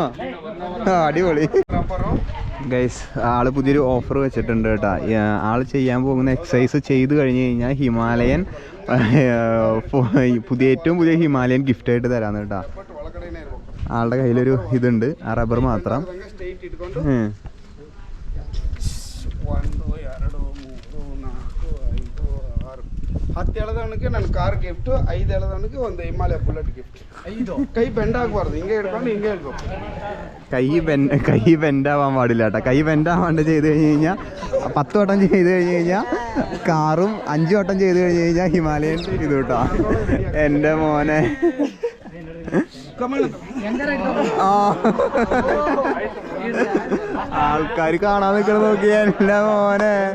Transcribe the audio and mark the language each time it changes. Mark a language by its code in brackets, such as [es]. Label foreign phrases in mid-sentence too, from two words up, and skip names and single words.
[ml] അടിപൊളി ഗൈസ്. ആള് പുതിയൊരു ഓഫർ വെച്ചിട്ടുണ്ട് കേട്ടോ. ആള് ചെയ്യാൻ പോകുന്ന എക്സസൈസ് ചെയ്ത് കഴിഞ്ഞ് കഴിഞ്ഞാൽ ഹിമാലയൻ ഏറ്റവും പുതിയ ഹിമാലയൻ ഗിഫ്റ്റായിട്ട് തരാന്ന് കേട്ടോ. ആളുടെ കയ്യിലൊരു ഇതുണ്ട്, ആ റബ്ബർ മാത്രം. [kn] ಹತ್ತು ಎಳೆದವನಿಗೆ ನನ್ನ [en] car gift, [kn] 5 ಎಳೆದವನಿಗೆ ಒಂದು ಹಿಮಾಲಯ ಬುಲೆಟ್ ಗಿಫ್ಟ್. ಕೈ ಬೆಂಡ್ ಆಗಬಾರ್ದು, ಹಿಂಗೆ ಹಿಡ್ಕೊಂಡು ಹಿಂಗೆ ಹೇಳ್ಬೇಕು. [ml] കൈ ബെൻഡാവാൻ പാടില്ല കേട്ടോ. കൈ ബെൻഡാവാണ്ട് ചെയ്ത് കഴിഞ്ഞ് കഴിഞ്ഞാൽ 10 വട്ടം ചെയ്ത് കഴിഞ്ഞ് കഴിഞ്ഞാൽ കാറും, 5 വട്ടം ചെയ്ത് കഴിഞ്ഞ് കഴിഞ്ഞാൽ ഹിമാലയൻ ഇത് കേട്ടോ. എൻ്റെ മോനെ ആൾക്കാർ കാണാൻ നിൽക്കണ നോക്കിയല്ല മോനെ.